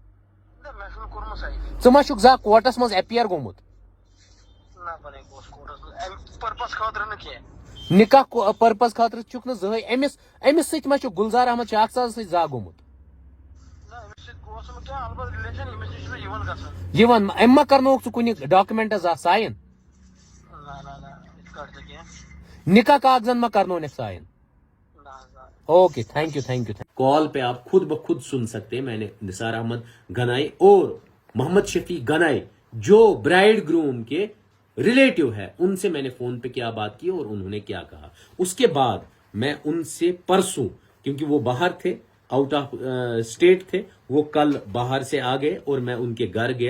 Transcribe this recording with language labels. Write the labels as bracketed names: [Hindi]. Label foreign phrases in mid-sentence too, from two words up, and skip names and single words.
[Kashmiri] ژٕ ما چھُکھ زانٛہہ کوٹس منٛز ایپیر گوٚمُت نکاح پرپز خٲطرٕ چھُکھ نہٕ زٕہٕنۍ أمِس سۭتۍ ما چھُ گُلزار احمد شاخ صاحب سۭتۍ زانٛہہ گوٚمُت یِوان أمۍ ما کرنووُکھ ژٕ کُنہِ [English] documents sign [Kashmiri] نکاح کاغذن ما کرنونیکھ ساین [English] okay thank you thank you [Urdu] کال پہ آپ خود بخود سن سکتے ہیں. میں نے نثار احمد گنائی اور محمد شفیع گنائی جو [English] bride groom [Urdu] کے ریلیٹو ہے ان سے میں نے فون پہ کیا بات کی اور انہوں نے کیا کہا. اس کے بعد میں ان سے پرسوں کیونکہ وہ باہر تھے [English] out of state [Urdu] تھے وہ کل باہر سے آ گئے اور میں ان کے گھر گیا.